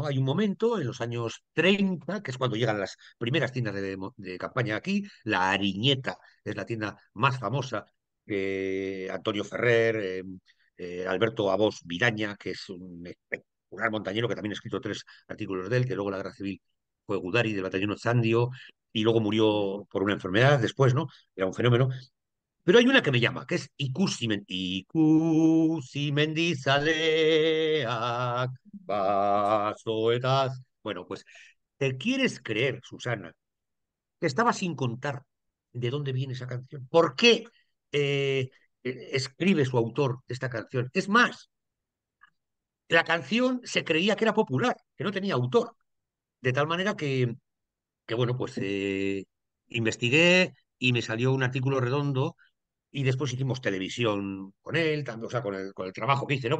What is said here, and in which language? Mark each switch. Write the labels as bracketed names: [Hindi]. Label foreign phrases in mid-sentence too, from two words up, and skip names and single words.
[Spanish] Hay un momento en los años 30, que es cuando llegan las primeras tiendas de campaña aquí, la Ariñeta es la tienda más famosa, Antonio Ferrer, Alberto Abós Viraña, que es un espectacular montañero que también ha escrito 3 artículos de él, que luego la Guerra Civil fue Gudari del batallón Ochandio y luego murió por una enfermedad después, ¿no? Era un fenómeno. Pero hay una que me llama, que es Ikusi mendizaleak basoetaz. Bueno, pues, ¿te quieres creer, Susana, que estaba sin contar de dónde viene esa canción? ¿Por qué escribe su autor esta canción? Es más, la canción se creía que era popular, que no tenía autor. De tal manera que bueno, pues investigué y me salió un artículo redondo y después hicimos televisión con él, o sea, con el trabajo que hice, ¿no?